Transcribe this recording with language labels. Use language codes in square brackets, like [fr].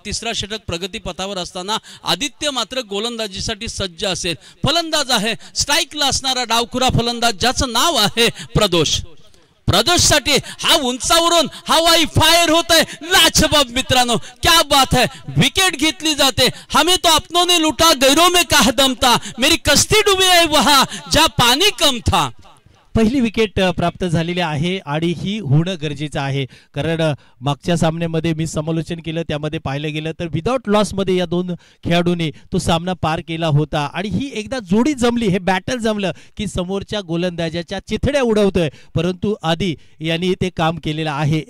[mr] तिसरा षटक प्रगतीपथावर असताना आदित्य मात्र गोलंदाजीसाठी सज्ज असेल. फलंदाज आहे स्ट्राइकला असणारा डावखुरा फलंदाज ज्याचं नाव आहे प्रदोष. प्रदोषसाठी हा उंचावरून हवाई फायर होत आहे, लाजवाब मित्रांनो, [hi] क्या बात है, [mr] विकेट घेतली जाते। [hi] हमें तो अपनों ने लूटा, गैरों में कहा दम था, मेरी कश्ती डुबी है वहां जहां पानी कम था। [mr] पहिली विकेट प्राप्त झालेली आहे आणि ही होणं गरजेचं आहे, कारण मागच्या सामन्यामध्ये मी समालोचन केलं, त्यामध्ये पाहिलं गेलं तर विदाउट लॉस मध्ये या दोन खेळाडूंनी तो सामना पार केला होता आणि ही एकदा जोडी जमली, हे बॅटल जमलं की समोरच्या गोलंदाजाच्या चिथड्या उडवतोय, परंतु आधी यांनी ते काम केलेलं आहे।